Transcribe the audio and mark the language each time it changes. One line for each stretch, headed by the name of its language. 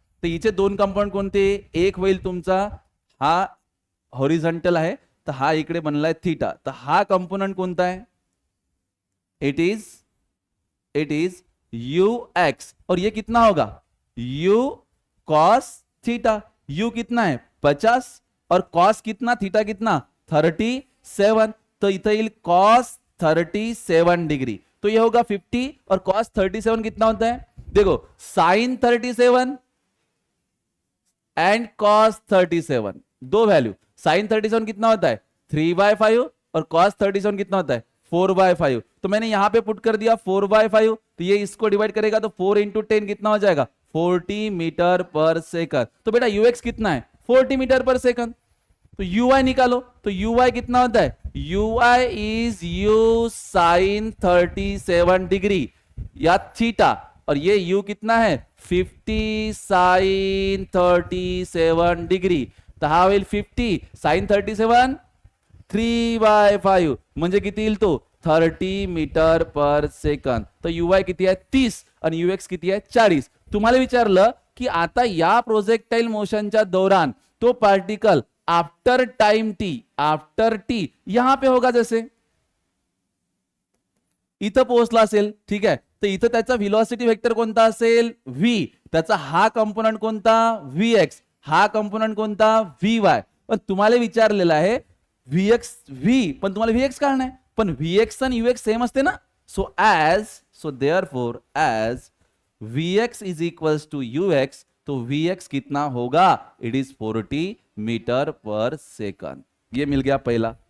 Marathi: तर हिचे 2 कंपाऊंड कोणते, एक होईल तुमचा हा हॉरिझॉन्टल आहे, तर हा इकडे बनलाय थीटा, तर हा कंपोनेंट कोणता है, इट इज ux,
Hindi: और ये कितना होगा u cos थीटा। u कितना है 50 और cos कितना, थीटा कितना 37, तो
Marathi: इथं येईल
Hindi: cos 37 डिग्री, तो ये होगा 50 और cos 37 कितना होता है, देखो sin 37 एंड cos 37, दो वैल्यू, sin 37 कितना होता है 3/5 और cos 37 कितना होता है 4/5, तो मैंने यहां पे पुट कर दिया 4/5, तो ये इसको डिवाइड करेगा तो 4 इंटू 10 कितना हो जाएगा 40 मीटर पर सेकंड। तो बेटा यूएक्स कितना है 40 मीटर पर सेकंड। तो ui निकालो, तो ui कितना होता है ui is u sign 37 degree या थीटा, और ये u कितना है 50 साइन 37 डिग्री।
Marathi: तो हाउ विल 50 साइन 37 3/5 म्हणजे किती येईल तो 30 मीटर पर सेकंद। तर ui किती आहे 30 आणि ux किती आहे 40। तुम्हाला विचारलं की आता या प्रोजेक्टाइल मोशनच्या दौरान तो पार्टिकल आफ्टर टाइम टी
Hindi: यहां पे होगा,
Marathi: जैसे इथं पोहोचला असेल, ठीक आहे, तर इथं त्याचा व्हेलॉसिटी वेक्टर कोणता असेल v, त्याचा हा कंपोनंट कोणता vx, हा कंपोनंट कोणता vy। पण तुम्हाला विचारलेला आहे vx v, पण तुम्हाला vx काढणं आहे, पण vx आणि ux सेम असते ना,
English: so therefore as vx is equals to ux,
Hindi: तो vx कितना होगा इट इज 40 मीटर पर सेकंड। ये मिल गया पहला।